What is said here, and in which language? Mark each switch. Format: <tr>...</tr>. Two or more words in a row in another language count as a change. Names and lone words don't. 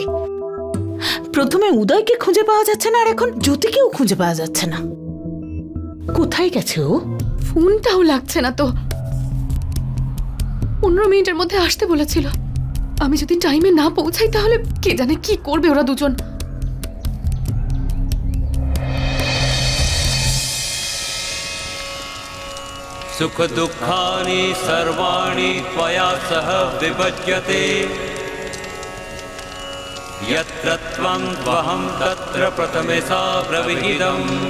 <bn>প্রথমে উদয়কে খুঁজে পাওয়া যাচ্ছে না, আর এখন জ্যোতিকেও খুঁজে পাওয়া যাচ্ছে না। কোথায় গেছে ও? ফোনটাও লাগছে না তো। 15 মিনিটের মধ্যে আসতে বলেছিল। আমি যদি টাইমে না পৌঁছাই তাহলে কে জানে কি করবে ওরা দুজন।</bn> <sa>सुख दुःखानि सर्वाणि त्वया सह विभज्यते यत्र त्वं त्वहं तत्र प्रथमे सा प्रविहितम्</sa>